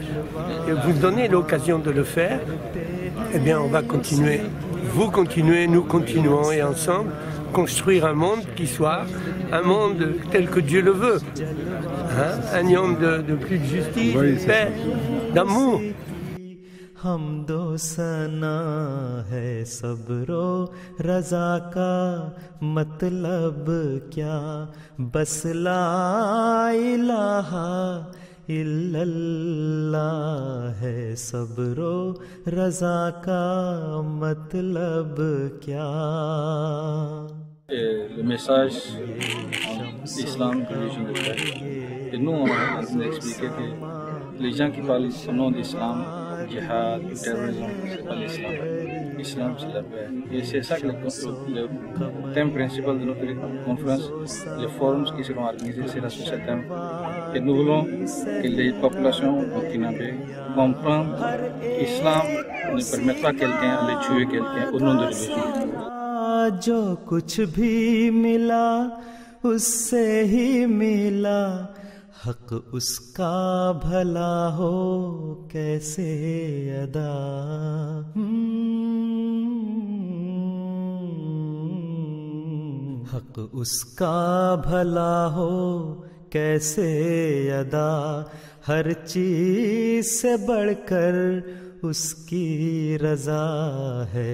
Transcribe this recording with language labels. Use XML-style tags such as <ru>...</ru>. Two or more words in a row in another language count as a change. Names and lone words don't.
<fr>Et vous donnez l'occasion de le faire, eh bien on va continuer, vous continuez, nous continuons, et ensemble construire un monde qui soit un monde tel que Dieu le veut, un monde de plus de justice, de paix, d'amour.</fr> <ur>حمد و ثنا ہے صبر و رضا کا مطلب کیا بس</ur> <ar>لا الہ الا اللہ</ar> <ur>ہے صبر و رضا کا مطلب کیا.</ur> <fr>Le message d'Islam que je voudrais. Et nous, on a expliqué que les gens qui parlent au nom d'Islam, djihad, terrorisme, c'est pas l'Islam. L'Islam, c'est la paix. Et c'est ça que le thème principal de notre conférence, les forums qui seront organisés, c'est sur ce thème. Et nous voulons que les populations burkinabées comprennent que l'Islam ne permet pas quelqu'un de tuer quelqu'un au nom de religion.</fr> <ur>جو کچھ بھی ملا اس سے ہی ملا حق اس کا بھلا ہو کیسے ادا. حق اس کا بھلا ہو کیسے ادا ہر چیز سے بڑھ کر اس کی رضا ہے.</ur>